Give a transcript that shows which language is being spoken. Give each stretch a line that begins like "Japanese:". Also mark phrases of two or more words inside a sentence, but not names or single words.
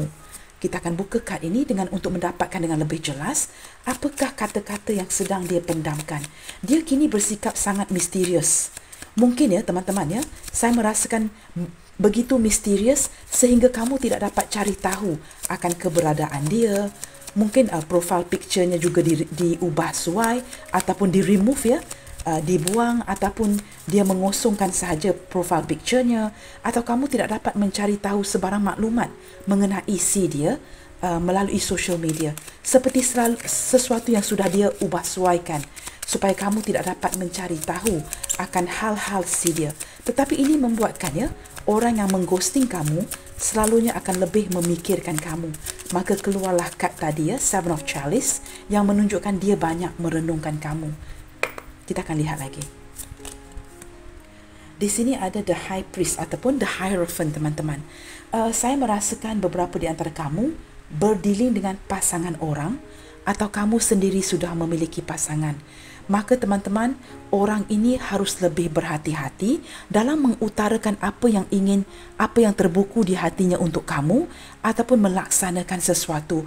Malay: Kita akan buka kad ini untuk mendapatkan dengan lebih jelas apakah kata-kata yang sedang dia pendamkan. Dia kini bersikap sangat misterius. Mungkin teman-teman saya merasakan begitu misterius sehingga kamu tidak dapat cari tahu akan keberadaan dia. Mungkin
English: profile picture-
Malay: nya juga diubah suai ataupun di-remove dibuang ataupun dia mengosongkan sahaja
English: profile picture-
Malay: nya, atau kamu tidak dapat mencari tahu sebarang maklumat mengenai si dia melalui
English: social media.
Malay: Seperti sesuatu yang sudah dia ubah suaikan supaya kamu tidak dapat mencari tahu akan hal-hal si dia. Tetapi ini membuatkan orang yang mengghosting kamu selalunya akan lebih memikirkan kamu. Maka keluarlah kad tadi Seven of Chalice yang menunjukkan dia banyak merenungkan kamu. Kita akan lihat lagi. Di sini ada the High Priest ataupun the Hierophant, teman-teman. Saya merasakan beberapa di antara kamu berdealing dengan pasangan orang atau kamu sendiri sudah memiliki pasangan, maka teman-teman, orang ini harus lebih berhati-hati dalam mengutarakan apa yang terbuku di hatinya untuk kamu ataupun melaksanakan sesuatu.